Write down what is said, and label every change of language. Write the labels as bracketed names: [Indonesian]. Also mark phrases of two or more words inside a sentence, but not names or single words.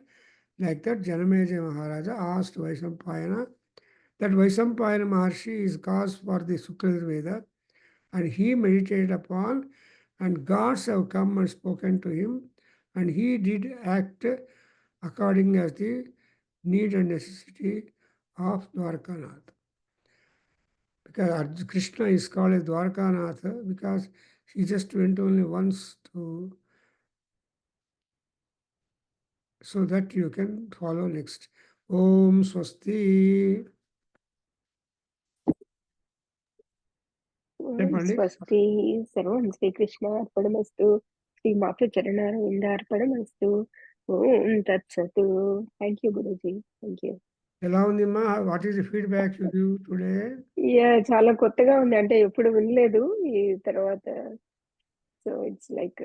[English] Like that, Janameja Maharaja asked Vaisampayana that Vaisampayana Maharshi is cause for the Sukla and he meditated upon, and gods have come and spoken to him, and he did act according as the need and necessity of Dwarkanath. Because Krishna is called as Dwarkanath because he just went only once to. So that you can follow next. [Sanskrit] Om Swasti. स्वस्ति सर्वं श्रीकृष्ण अर्पणमस्तु श्रीमात चरणारविन्दार्पणमस्तु ओं तत्सत्. [English] Thank you Guruji. Thank you. [Telugu] ఎలా ఉందమ్మా? [English] What is the feedback you give today? [Telugu] చాలా కొత్తగా ఉంది, అంటే ఎప్పుడు వినలేదు ఈ తర్వాత. [English] So it's like